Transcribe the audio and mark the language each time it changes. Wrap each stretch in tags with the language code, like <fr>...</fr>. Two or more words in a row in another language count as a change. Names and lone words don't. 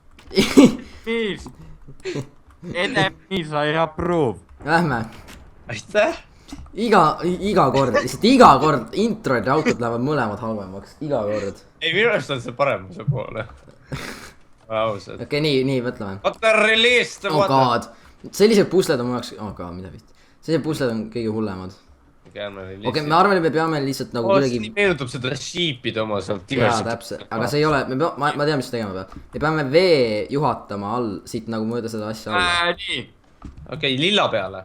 <en>Miis. Miis, I approve.</en> <et>Lähme. Aitäh! Iga kord, lihtsalt iga kord introid ja autod lähevad mõlemad halvemaks, iga kord. Ei, minu arust on see paremuse poole. Ausalt. Okei, nii, mõtleme.</et> <en>Water release the Oh water! god.</en> <et>Sellised pusled on mu jaoks,</et> <en>oh god,</en> <et>mida vist. Sellised pusled on kõige hullemad. Okei, me arvame, me peame lihtsalt nagu kuidagi... kuidagi... meenutab seda sheep'ide oma sealt. Jaa, täpselt, aga see ei ole, ma tean, mis tegema peab. Me peame vee juhatama all, siit nagu mööda seda asja alla. Nii. Okei, lilla peale.</et>